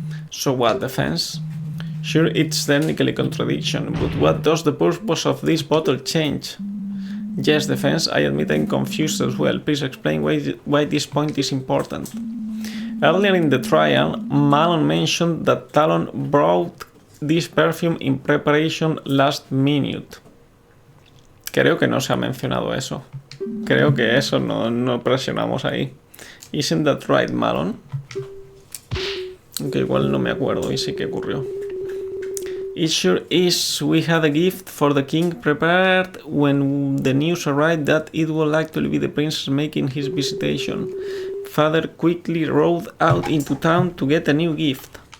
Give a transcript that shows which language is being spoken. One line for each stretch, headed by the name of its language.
English: So what, defense? Sure, it's technically a contradiction, but what does the purpose of this bottle change? Yes, defense, I admit I'm confused as well. Please explain why this point is important. Earlier in the trial, Malon mentioned that Talon brought this perfume in preparation last minute.
Spanish: Creo que no se ha mencionado eso. Creo que eso no presionamos ahí.
English: Isn't that right, Malon?
Spanish: Aunque igual no me acuerdo y sí que ocurrió.
English: It sure is. We had a gift for the king prepared when the news arrived that it would actually be the princess making his visitation. Father quickly rode out into town to get a new gift.